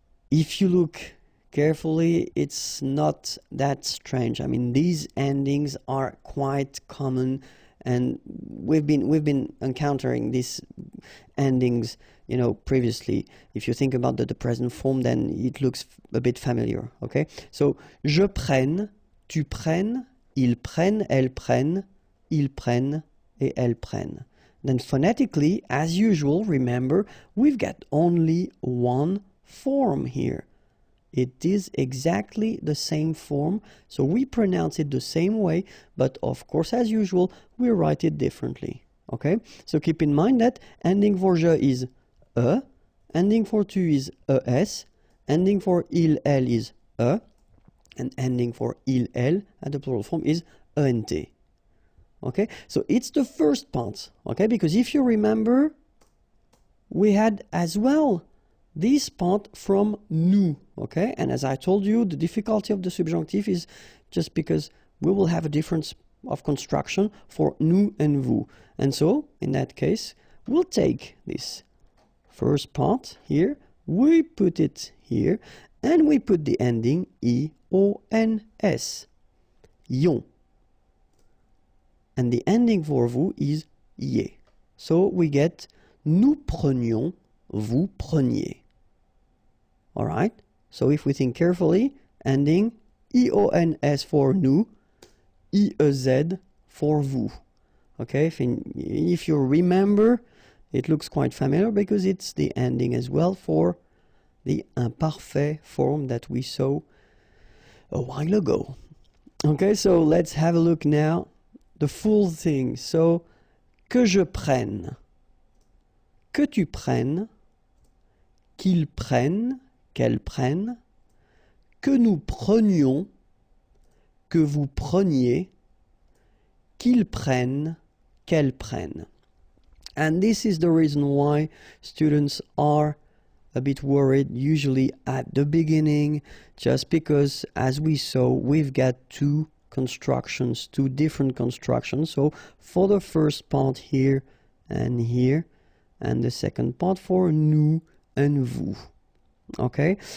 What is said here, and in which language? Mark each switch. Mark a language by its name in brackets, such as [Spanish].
[English] If you look carefully, it's not that strange. I mean, these endings are quite common, and we've been encountering these endings, you know, previously. If you think about the present form, then it looks a bit familiar, okay? [French] So, je prenne, tu prennes, ils prennent, elles prennent, ils prennent, et elles prennent. [English] Then phonetically, as usual, remember, we've got only one form here. It is exactly the same form, so we pronounce it the same way, but of course, as usual, we write it differently, okay? So keep in mind that ending for je is ending for tu is es, ending for il, elle is and ending for il, elle at the plural form is ent, okay? So it's the first part, okay? Because if you remember, we had as well this part from nous, okay? And as I told you, the difficulty of the subjunctive is just because we will have a difference of construction for nous and vous. And so, in that case, we'll take this first part here, we put it here, and we put the ending I-O-N-S, ion. And the ending for vous is ier. So we get [French] nous prenions, vous preniez. [English] All right? So if we think carefully, ending I-O-N-S for nous, I-E-Z for vous. Okay? If you remember, it looks quite familiar because it's the ending as well for the imparfait form that we saw a while ago. Okay, so let's have a look now. The full thing. [French] So, que je prenne, que tu prennes, qu'ils prennent, qu'elles prennent, que nous prenions, que vous preniez, qu'ils prennent, qu'elles prennent. [English] And this is the reason why students are a bit worried usually at the beginning, just because, as we saw, we've got two different constructions. So for the first part here, and the second part for nous and vous. Okay?